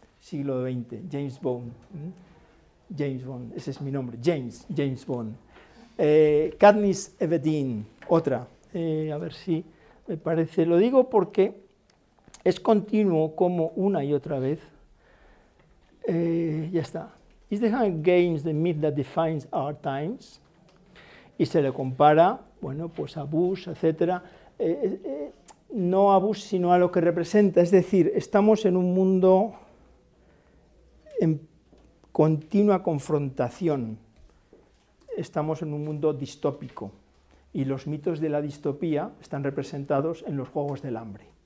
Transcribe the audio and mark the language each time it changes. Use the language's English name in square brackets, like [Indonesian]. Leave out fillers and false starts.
[Spanish] Siglo XX, James Bond. James Bond, ese es mi nombre, James Bond. Katniss Everdeen, otra. A ver si me parece, lo digo porque es continuo como una y otra vez, ya está. [English] Is the Hunger Games the myth that defines our times? [Spanish] Y se le compara, bueno, pues a Bush, etc. No a Bush, sino a lo que representa, es decir, estamos en un mundo en continua confrontación, estamos en un mundo distópico. Y los mitos de la distopía están representados en los Juegos del Hambre.